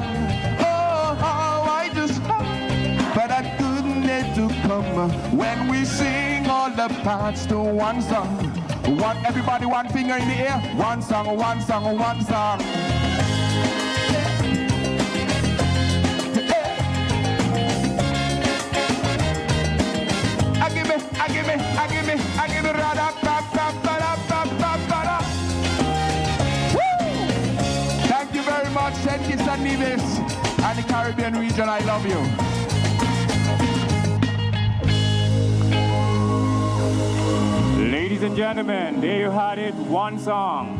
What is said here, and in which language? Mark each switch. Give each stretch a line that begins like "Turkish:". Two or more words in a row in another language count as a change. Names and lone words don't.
English: Oh, how I just love for that goodness to come when we sing all the parts to one song. One, everybody, one finger in the air. One song, one song, one song. I give me, rada, pa, pa, pa, da, pa, pa, pa, da. Woo! Thank you very much, St. Kitts and Nevis and the Caribbean region. I love you. Ladies and gentlemen, there you had it, one song.